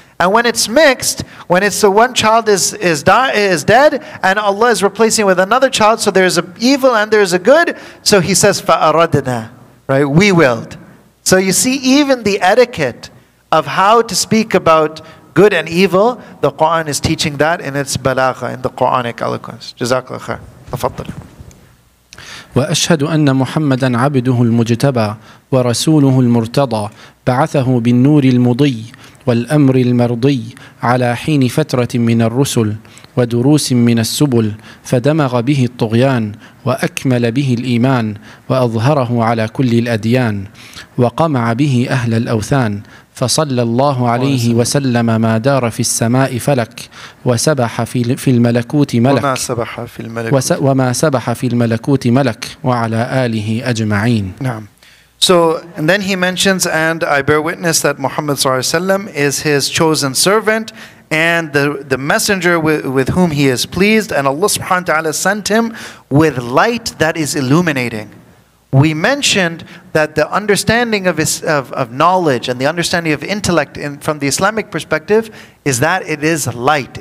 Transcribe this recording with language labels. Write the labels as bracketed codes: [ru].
[en] And when it's mixed, when it's the one child is dead and Allah is replacing it with another child, so there's an evil and there's a good, so he says فَأَرَدْنَا, right? We willed. So you see, even the etiquette of how to speak about good and evil, the Quran is teaching that in its balagha, in the Quranic eloquence. [ar] Jazakallah khair. Tafaddal. وأشهد أن محمدا عبده المجتبى ورسوله المرتضى بعثه بالنور المضي والأمر المرضي على حين فترة من الرسل ودروس من السبل، فدمغ به الطغيان وأكمل به الإيمان وأظهره على كل الأديان، وقمع به أهل الأوثان، فصلى الله عليه وسلم ما دار في السماء فلك وسبح في الملكوت ملك وما سبح في الملكوت ملك وعلى آله أجمعين. نعم. [en] So, and then he mentions, and I bear witness that Muhammad ﷺ is his chosen servant and the messenger with whom he is pleased, and Allah subhanahu wa ta'ala sent him with light that is illuminating. we mentioned that the understanding of knowledge and the understanding of intellect from the Islamic perspective is that it is light.